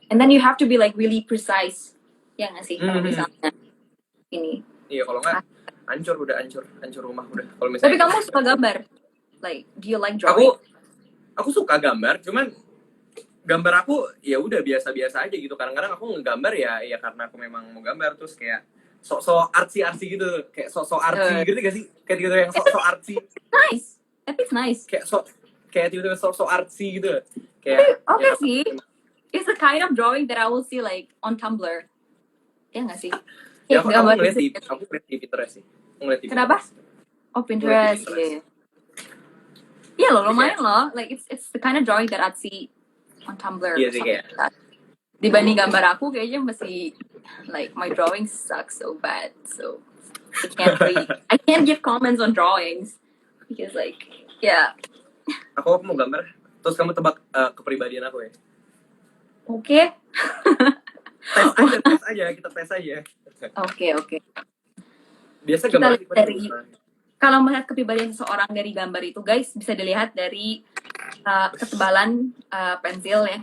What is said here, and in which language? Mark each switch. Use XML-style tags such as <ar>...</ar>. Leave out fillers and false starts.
<en>And then you have to be like really precise.</en> <id>Ya nggak sih kalau misalnya ini. Iya, kalau nggak hancur rumah udah. Kalau misalnya. Tapi kamu suka gambar?</id> <en>Like, do you like drawing?</en> <id>Aku suka gambar, cuman gambar aku ya udah biasa-biasa aja gitu. Kadang-kadang aku ngegambar ya karena aku memang mau gambar terus kayak sok-sok artsy gitu, kayak sok-sok artsy gitu gak sih? Kayak gitu yang sok-sok artsy.</id> <en>Nice.</en> <id>Tapi</id> <en>it's nice.</en> <id>Kayak tiba-tiba sok-sok artsy gitu. Kayak okay sih.</id> <en>It's the kind of drawing that I will see like on Tumblr.</en> <id>Ya nggak sih? Ya, aku ngeliat di Pinterest sih. Kenapa? Oh, Pinterest. Iya. Iya loh, lumayan loh.</id> <en>Like it's the kind of drawing that I'd see on Tumblr.</en> <id>Iya sih kayak. Dibanding gambar aku kayaknya masih</id> <en>like my drawing sucks so bad. So I can't give comments on drawings. because like ya</en> <id>Aku mau gambar, terus kamu tebak kepribadian aku ya. oke. Tes aja, kita tes aja. Oke. Biasa Kita gambar lihat dari kalau melihat kepribadian seseorang dari gambar itu guys bisa dilihat dari ketebalan pensil ya.</id>